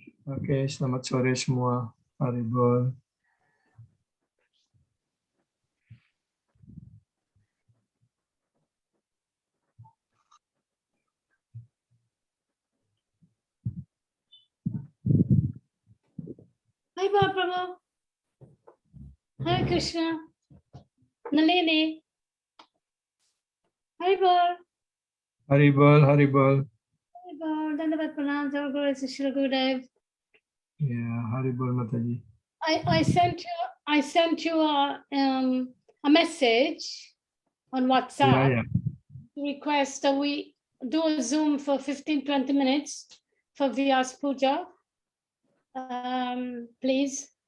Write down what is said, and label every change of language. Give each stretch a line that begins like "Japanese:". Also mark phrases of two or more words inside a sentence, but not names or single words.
Indonesian: Oke, selamat sore semua. Haribol.
English: Hi, Prabhu. Hare Krishna. Nalini. Haribol. Haribol, Haribol. Haribol.
Sanskrit: Dandavat Pranam, Jai Guru Shri Gurudev.
English: Yeah, Haribol Mataji. I sent you a message on WhatsApp. Yeah. Request that we do a Zoom for 15-20 minutes for Vyas Puja. Please.